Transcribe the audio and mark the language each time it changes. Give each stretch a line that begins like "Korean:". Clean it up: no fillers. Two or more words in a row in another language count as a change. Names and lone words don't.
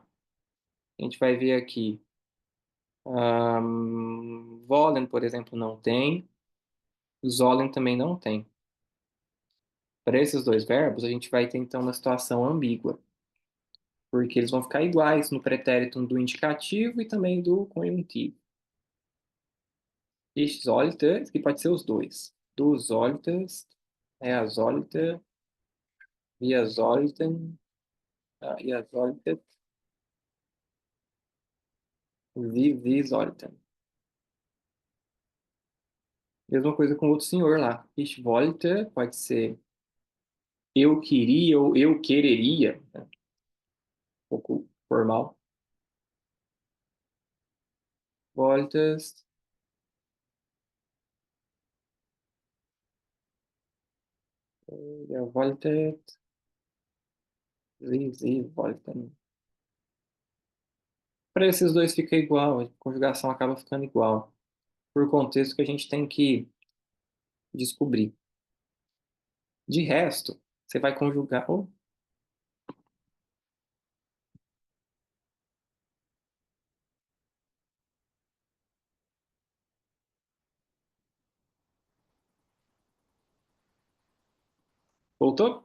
Portuguese: A gente vai ver aqui, wollen, por exemplo, não tem, sollen também não tem. Para esses dois verbos, a gente vai ter então uma situação ambígua, porque eles vão ficar iguais no pretérito do indicativo e também do conjuntivo.
German: Ich sollte,
Portuguese: que pode ser os dois.
German: Du solltest, er sollte, wir sollten, ihr solltet, sie sollten.
Portuguese: Mesma coisa com o outro senhor lá.
German: Ich wollte
Portuguese: pode ser eu queria ou eu quereria, né? Um pouco formal.
German: Wolltest, ihr wolltet, sie wollten.
Portuguese: Para esses dois fica igual, a conjugação acaba ficando igual, por contexto que a gente tem que descobrir. De resto, você vai conjugar. Oh, voltou?